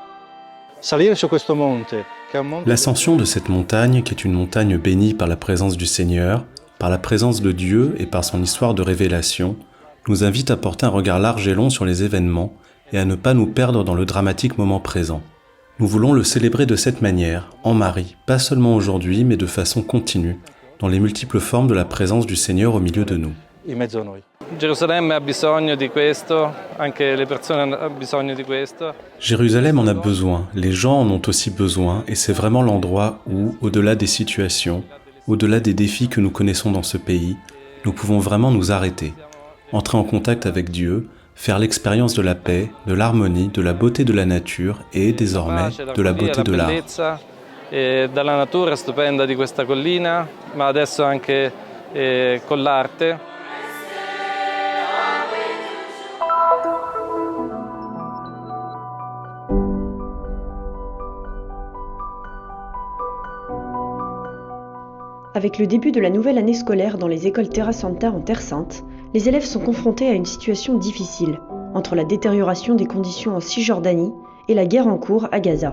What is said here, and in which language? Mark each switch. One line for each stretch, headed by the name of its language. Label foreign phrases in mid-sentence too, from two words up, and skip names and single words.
French: L'ascension de cette montagne, qui est une montagne bénie par la présence du Seigneur, par la présence de Dieu et par son histoire de révélation, nous invite à porter un regard large et long sur les événements et à ne pas nous perdre dans le dramatique moment présent. Nous voulons le célébrer de cette manière, en Marie, pas seulement aujourd'hui, mais de façon continue, dans les multiples formes de la présence du Seigneur au milieu de nous.
Italian: Jérusalem a bisogno di questo, anche le persone hanno bisogno di questo.
French: Jérusalem en a besoin, les gens en ont aussi besoin, et c'est vraiment l'endroit où, au-delà des situations, au-delà des défis que nous connaissons dans ce pays, nous pouvons vraiment nous arrêter, entrer en contact avec Dieu, faire l'expérience de la paix, de l'harmonie, de la beauté de la nature et, désormais, de la beauté de l'art.
Italian: E dalla natura stupenda di questa collina, ma adesso anche con l'arte.
French: Avec le début de la nouvelle année scolaire dans les écoles Terra Santa en Terre Sainte, les élèves sont confrontés à une situation difficile, entre la détérioration des conditions en Cisjordanie et la guerre en cours à Gaza.